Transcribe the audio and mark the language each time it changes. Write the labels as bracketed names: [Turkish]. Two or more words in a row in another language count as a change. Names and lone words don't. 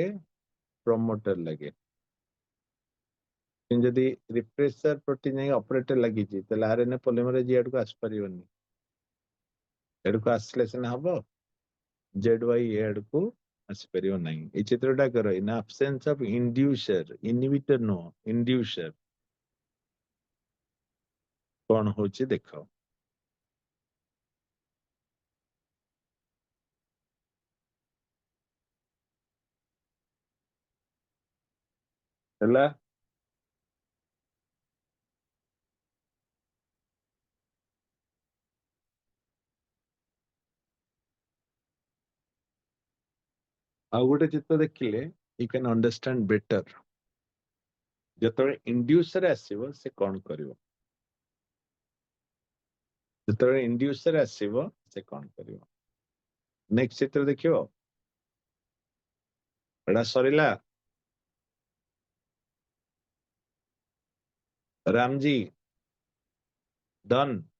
[Odia] ପ୍ରମୋଟର ଲାଗେ। ଯଦି ରିପ୍ରେସର ପ୍ରୋଟିନ୍ ଯାଇକି ଅପରେଟର ଲାଗିଛି, ତାହେଲେ [English] RNA polymerase [Odia] ଇଆଡକୁ ଆସିପାରିବନି। ଏଡକୁ ଆସିଲେ ସିନା ହବ, ZY ଏଡକୁ ଆସିପାରିବ ନାହିଁ। এই ଚିତ୍ରଟା କର, [English] in absence of inducer, [Odia] inhibitor ନୁହଁ, inducer କଣ ହଉଛି ଦେଖ। ହେଲା, ଆଉ ଗୋଟେ ଚିତ୍ର ଦେଖିଲେ [English] you can understand better। [Odia] ଯେତେବେଳେ ଇଣ୍ଡ୍ୟୁସର ଆସିବ ସେ କଣ କରିବ, ଯେତେବେଳେ ଇଣ୍ଡ୍ୟୁସର ଆସିବ ସେ କଣ କରିବ। ନେକ୍ସଟ ଚିତ୍ର ଦେଖିବ, ଏଟା ସରିଲା। ରାମଜୀ ଡନ୍।